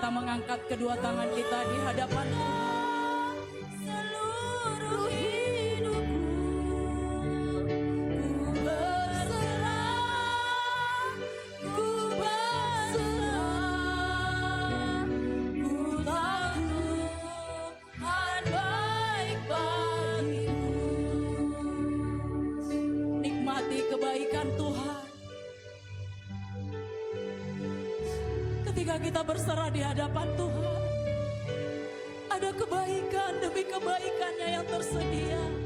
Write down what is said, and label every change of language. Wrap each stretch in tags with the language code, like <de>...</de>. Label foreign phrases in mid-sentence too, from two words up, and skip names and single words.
<id>mengangkat kedua tangan kita di hadapan Tuhan. Seluruh hidupku ku berserah, ku berserah, ku tahu Tuhan baik bagiku. Nikmati kebaikan Tuhan. Ketika kita berserah di hadapan Tuhan, ada kebaikan demi kebaikannya yang tersedia.</id>